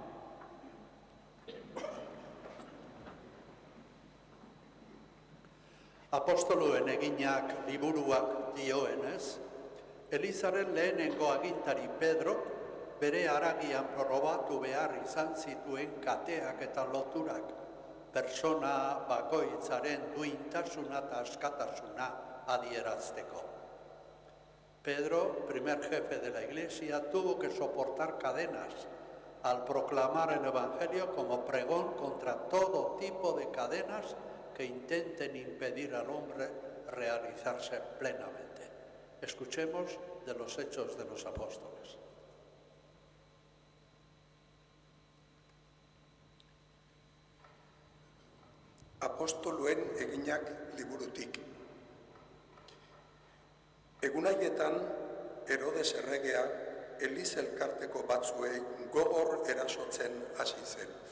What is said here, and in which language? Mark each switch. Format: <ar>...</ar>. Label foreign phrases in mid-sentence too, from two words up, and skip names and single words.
<eu>Apostoluen eginak liburuak dioenez, Elizaren lehenengo agintari Pedrok bere haragian probatu behar izan zituen kateak eta loturak, persona bakoitzaren duintasuna eta askatasuna adierazteko.</eu> <es>Pedro, primer jefe de la Iglesia, tuvo que soportar cadenas al proclamar el Evangelio como pregón contra todo tipo de cadenas que intenten impedir al hombre realizarse plenamente. Escuchemos de los Hechos de los Apóstoles.</es> <eu>Apostoluen eginak liburutik. Egun haietan, Herodes erregea Eliz elkarteko batzuei gogor erasotzen hasi zen.</eu>